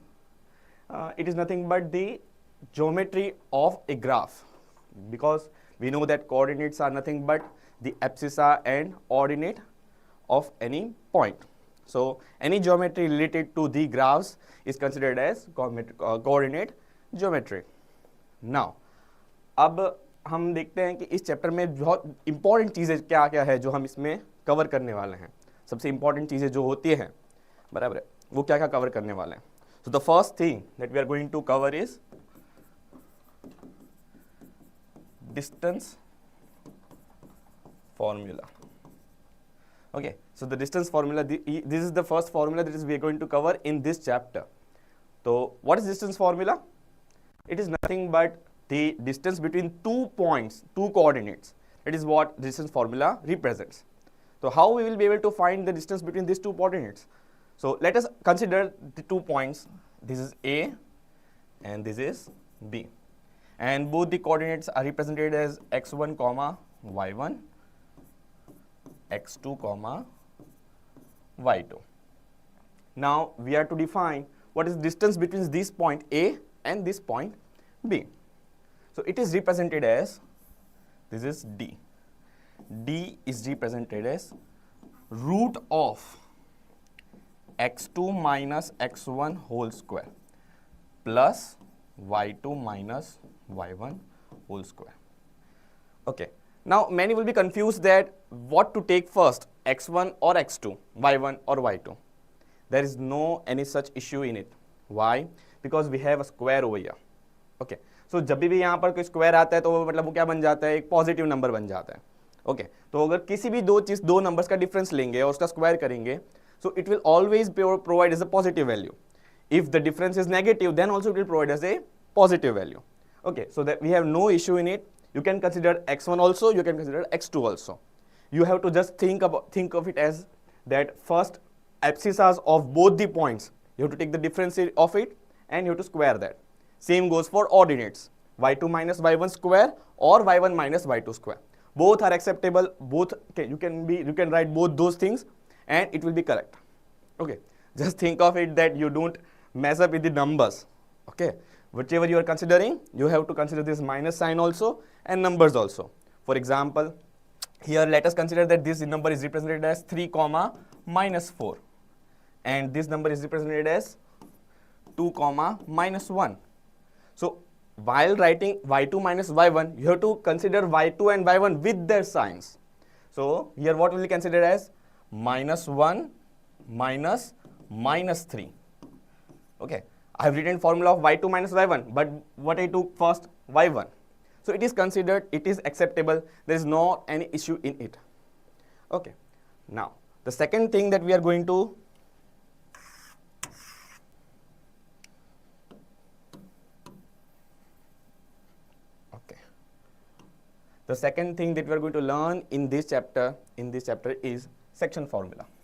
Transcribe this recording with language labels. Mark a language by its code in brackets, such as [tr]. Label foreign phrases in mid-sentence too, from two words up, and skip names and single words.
[en] It is nothing but the geometry of a graph, because we know that coordinates are nothing but the abscissa and ordinate of any point. So any geometry related to the graphs is considered as coordinate geometry. Now, [hi] अब हम देखते हैं कि इस चैप्टर में बहुत इंपॉर्टेंट चीज़ें क्या क्या है जो हम इसमें कवर करने वाले हैं. सबसे इंपॉर्टेंट चीज़ें जो होती हैं, बराबर है, वो क्या क्या कवर करने वाले हैं. [en] So the first thing that we are going to cover is distance formula. Okay, so the distance formula, this is the first formula that is we are going to cover in this chapter. So what is distance formula? It is nothing but the distance between 2 points, 2 coordinates. It is what distance formula represents. So how we will be able to find the distance between these 2 coordinates? So let us consider the 2 points. This is A and this is B. And both the coordinates are represented as x1 comma y1, x2 comma y2. Now we are to define what is distance between this point A and this point B. So it is represented as, this is D. D is represented as root of x2 minus x1 whole square plus y2 minus y1 whole square. Okay, now many will be confused that what to take first, x1 or x2, y1 or y2. There is no any such issue in it. Why? Because we have a square over here. Okay, so [hi] जब भी यहाँ पर कोई स्क्वायर आता है तो वो मतलब वो क्या बन जाता है, एक [en] positive number [hi] बन जाता है. ओके, तो अगर किसी भी दो नंबर्स का डिफरेंस लेंगे और उसका स्क्वायर करेंगे, [en] so it will always provide as a positive value. If the difference is negative, then also it will provide as a positive value. Okay, so that we have no issue in it. You can consider x1 also, you can consider x2 also. You have to just think of it as that first abscissas of both the points. You have to take the difference of it and you have to square that. Same goes for ordinates, y2 minus y1 square or y1 minus y2 square. Both are acceptable. Both you can write both those things and it will be correct. Okay, just think of it that you don't mess up with the numbers. Okay, whichever you are considering, you have to consider this minus sign also and numbers also. For example, here let us consider that this number is represented as 3 comma minus 4 and this number is represented as 2 comma minus 1. So while writing y2 minus y1, you have to consider y2 and y1 with their signs. So here what will be considered as minus 1 minus minus 3. Okay, I have written formula of y2 minus y1, but what I took first, y1. So it is considered, it is acceptable, there is no any issue in it. Okay, now the second thing that we are going to the second thing that we are going to learn in this chapter is section formula.